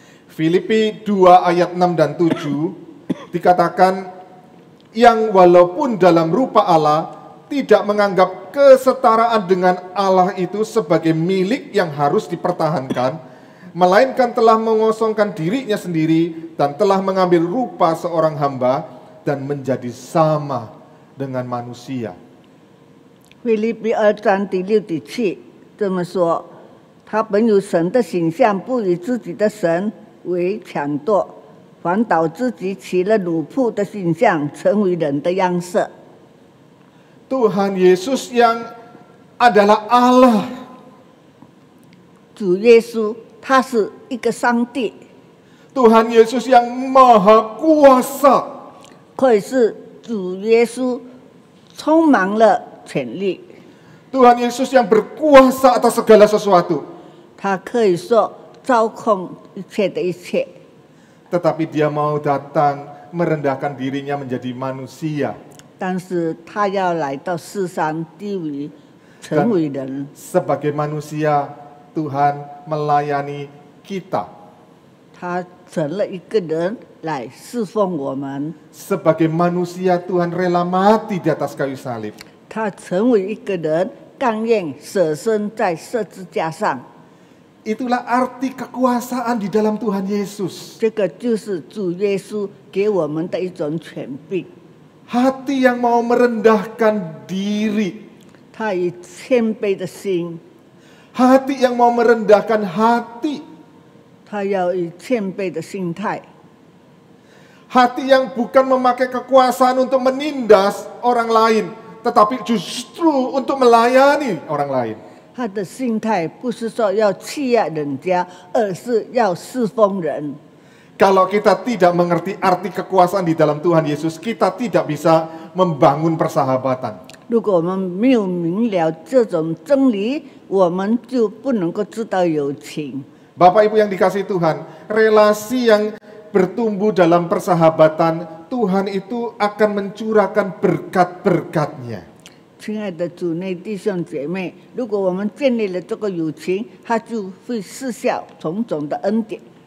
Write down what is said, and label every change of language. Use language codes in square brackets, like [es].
[id] Filipi 2 ayat 6 dan 7 dikatakan, yang walaupun dalam rupa Allah tidak menganggap kesetaraan dengan Allah itu sebagai milik yang harus dipertahankan, melainkan telah mengosongkan dirinya sendiri dan telah mengambil rupa seorang hamba dan menjadi sama dengan manusia. [zh] 腓立比2章第6、第7这么说：他本有神的形象，不以自己的神为强夺，反倒自己起了奴仆的形象，成为人的样式。 [id] Tuhan Yesus yang adalah Allah. [zh] 主耶稣他是一个上帝， [id] Tuhan Yesus yang maha kuasa. [zh] 可以是主耶稣充满了权力， [id] Tuhan Yesus yang berkuasa atas segala sesuatu. [zh] 他可以说操控一切的一切， [id] Tetapi dia mau datang merendahkan dirinya menjadi manusia. [zh] 但是他要来到世上低微，成为人。 [id] Sebagai manusia, Tuhan melayani kita. [zh] 他成了一个人来侍奉我们， [id] Sebagai manusia, Tuhan rela mati di atas kayu salib. [zh] 他成为一个人，甘愿舍身在十字架上。 [id] Itulah arti kekuasaan di dalam Tuhan Yesus. [zh] 这个就是主耶稣给我们的一种权柄。 [id] Hati yang mau merendahkan diri. [zh] 他以谦卑的心， [id] Hati yang mau merendahkan hati. [zh] 他要以谦卑的心态。 [id] Hati yang bukan memakai kekuasaan untuk menindas orang lain, tetapi justru untuk melayani orang lain. [zh] 他的心态不是说要欺压人家，而是要侍奉人。 [id] Kalau kita tidak mengerti arti kekuasaan di dalam Tuhan Yesus, kita tidak bisa membangun persahabatan. [zh] 如果我们没有明了这种真理，我们就不能够知道友情。 [id] Bapak Ibu yang dikasihi Tuhan, relasi yang bertumbuh dalam persahabatan, Tuhan itu akan mencurahkan berkat-berkat-Nya. [zh] 亲爱的主内弟兄姐妹，如果我们建立了这个友情，他就会施下种种的恩典。